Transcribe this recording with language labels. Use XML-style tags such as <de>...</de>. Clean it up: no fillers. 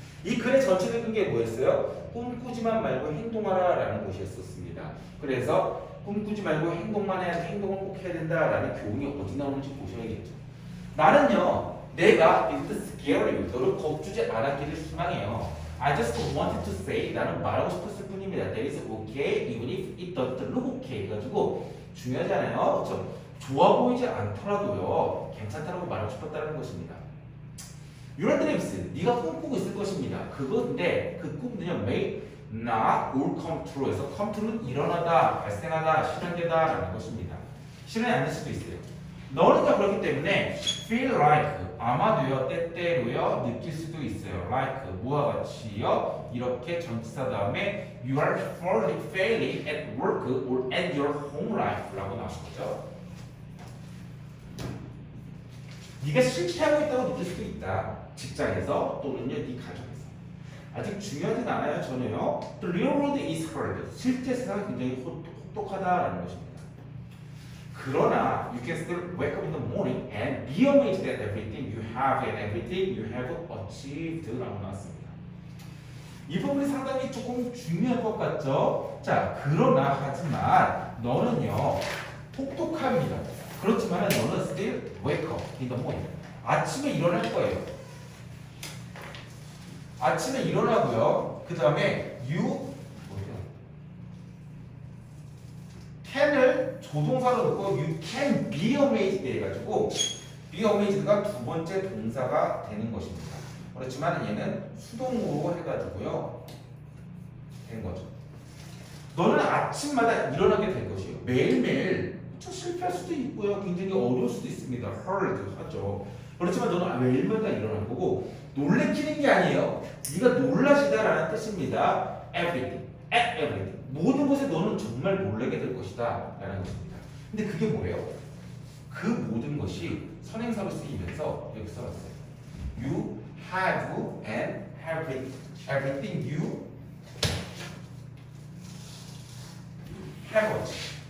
<ko>이 글의 전체적인 게 뭐였어요? 꿈꾸지만 말고 행동하라 라는 것이었습니다. 그래서 꿈꾸지 말고 행동만 해야 행동을 꼭 해야 된다라는 교훈이 어디 나오는지 보셔야겠죠. 나는요 내가</ko> <en>it's scary</en> <ko>너를 겁주지 않았기를 희망해요.</ko> <en>I just wanted to say</en> <ko>나는 말하고 싶었을 뿐입니다.</ko> <en>That is okay even if it doesn't look okay.</en> <ko>해가지고 중요하잖아요. 그렇죠? 좋아 보이지 않더라도요. 괜찮다라고 말하고 싶었다는 것입니다.</ko> <en>Your dreams</en> <ko>네가 꿈꾸고 있을 것입니다. 그건데 그 꿈은요</ko> <en>may not all come true</en> <ko>에서 come true는 일어나다, 발생하다, 실현되다라는 것입니다. 실현이 안 될 수도 있어요. 너는요 그렇기 때문에</ko> <en>feel like</en> <ko>아마도요 때때로요 느낄 수도 있어요.</ko> <en>like</en> <ko>뭐와 같이요 이렇게 전치사 다음에</ko> <en>you are failing at work or at your home life</en> <ko>라고 나오는 거죠. 네가 실패하고 있다고 느낄 수도 있다. 직장에서 또는요 네 가정에서. 아직 중요하진 않아요. 전혀요.</ko> <en>The real world is hard.</en> <ko>실제 세상은 굉장히 혹독하다라는 것입니다. 그러나</ko> <en>you can still wake up in the morning and be amazed at everything you have and everything you have achieved</en> <ko>라고 나왔습니다. 이 부분이 상당히 조금 중요할 것 같죠? 자, 그러나 하지만 너는요 혹독합니다. 그렇지만 너는</ko> <en>still wake up in the morning.</en> <ko>아침에 일어날 거예요. 아침에 일어나고요. 그 다음에 you can을 조동사로 넣고</ko> <en>you can be amazed</en> <ko>해가지고 be amazed가 두 번째 동사가 되는 것입니다. 그렇지만 얘는 수동으로 해가지고요 된 거죠. 너는 아침마다 일어나게 될 것이에요. 매일매일 실패할 수도 있고요. 굉장히 어려울 수도 있습니다. hard 하죠. 그렇지만 너는 매일마다 일어날 거고 놀래키는 게 아니에요. 네가 놀라시다라는 뜻입니다.</ko> <en>everything, at everything.</en> <ko>모든 것에 너는 정말 놀라게 될 것이다 라는 것입니다. 근데 그게 뭐예요? 그 모든 것이 선행사로 쓰이면서 여기 써놨어요.</ko> <en>You have and everything you have.</en>